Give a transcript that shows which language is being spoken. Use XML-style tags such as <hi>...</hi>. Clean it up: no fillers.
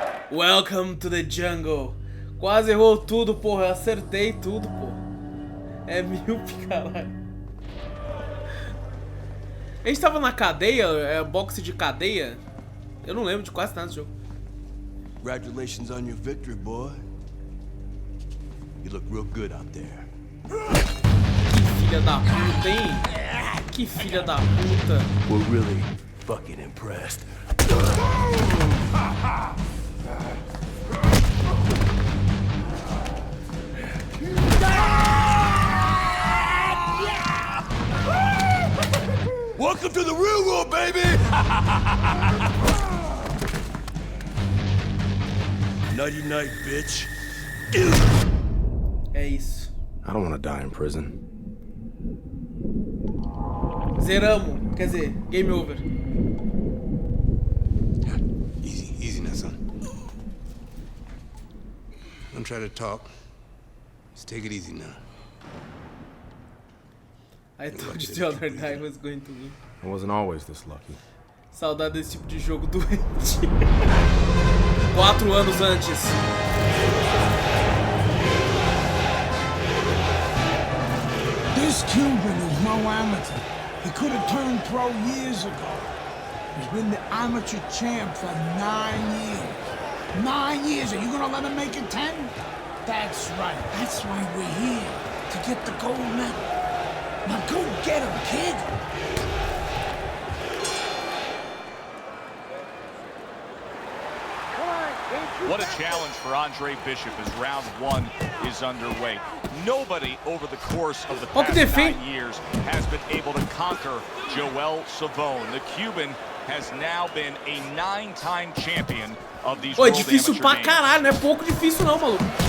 <en>Welcome to the jungle.</en> <pt>Quase errou tudo, porra. Eu acertei tudo, porra. É míope, caralho. A gente tava na cadeia, boxe de cadeia. Eu não lembro de quase nada desse jogo.</pt> <en>Congratulations on your victory, boy. You look real good out there.</en> <pt>Que filha da puta, hein? Que filha da puta.</pt> <en>We're really fucking impressed. Welcome to the real world, baby! Nighty night, bitch.</en> <pt>É isso.</pt> <en>I don't want to die in prison.</en> <pt>Zeramos. Quer dizer,</pt> <en>game over. Easy now, son. Don't try to talk. Just take it easy now. I thought the other guy was going to win. I wasn't always this lucky.</en> <pt>Saudade desse tipo de jogo doente. 4 anos antes.</pt> <en>This Cuban is no amateur. He could have turned pro years ago. He's been the amateur champ for 9 years. 9 years. Are you gonna let him make it 10? That's right. That's why we're here. To get the gold medal. Now go get him, kid. What a challenge for Andre Bishop as round one is underway. Nobody over the course of the past 9 years has been able to conquer Joel Savone. The Cuban has now been a 9-time champion of these World Amateur Games.</en> <pt>Difícil pra caralho, não é pouco difícil não, maluco.</pt>